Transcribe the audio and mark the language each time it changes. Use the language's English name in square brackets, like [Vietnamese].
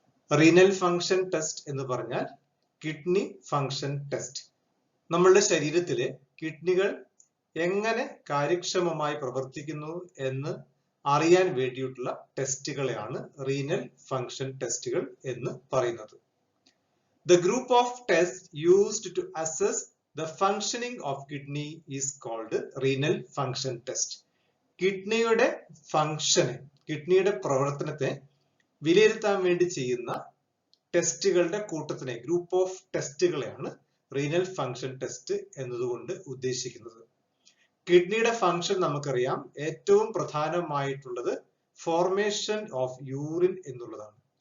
[Malayalam] Renal function test എന്ന് പറഞ്ഞാൽ kidney function test. നമ്മളുടെ ശരീരത്തിലെ കിഡ്നികൾ എങ്ങനെ കാര്യക്ഷമമായി പ്രവർത്തിക്കുന്നു എന്ന് അറിയാൻ വേണ്ടിയിട്ടുള്ള ടെസ്റ്റുകളെയാണ് റീനൽ ഫംഗ്ഷൻ ടെസ്റ്റുകൾ എന്ന് പറയുന്നത്. [English] The group of tests used to assess the functioning of kidney is called renal function test. [Malayalam] കിഡ്നിയുടെ ഫംഗ്ഷനെ, കിഡ്നിയുടെ പ്രവർത്തനത്തെ വിലയിരുത്താൻ വേണ്ടി ചെയ്യുന്ന ടെസ്റ്റുകളുടെ കൂട്ടത്തിനെ, group of ടെസ്റ്റുകളെയാണ് renal function test എന്നതുകൊണ്ട് ഉദ്ദേശിക്കുന്നത്. കിഡ്നിയുടെ ഫംഗ്ഷൻ നമുക്കറിയാം, ഏറ്റവും പ്രധാനമായിട്ടുള്ളത് ഫോർമേഷൻ ഓഫ് യൂറിൻ എന്നുള്ളതാണ്.